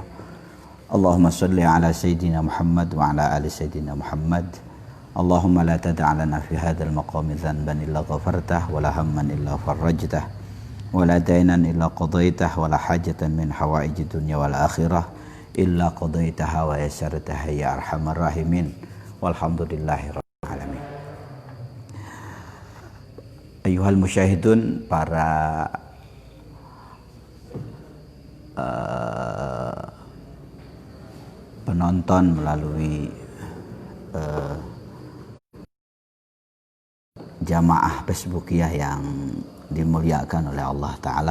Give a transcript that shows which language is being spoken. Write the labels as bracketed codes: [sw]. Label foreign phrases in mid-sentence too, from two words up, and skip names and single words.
[ar] اللهم صل على سيدنا محمد وعلى آل سيدنا محمد. اللهم لا تدع لنا في هذا المقام ذنبا إلا غفرته ولا هما إلا فرجته ولا دينا إلا قضيته ولا حاجة من حوائج الدنيا والآخرة إلا قضيتها ويسرتها يا أرحم الراحمين والحمد لله رب العالمين. أيها المشاهدون, [id] para penonton melalui jamaah Facebookiyah yang dimuliakan oleh Allah Ta'ala.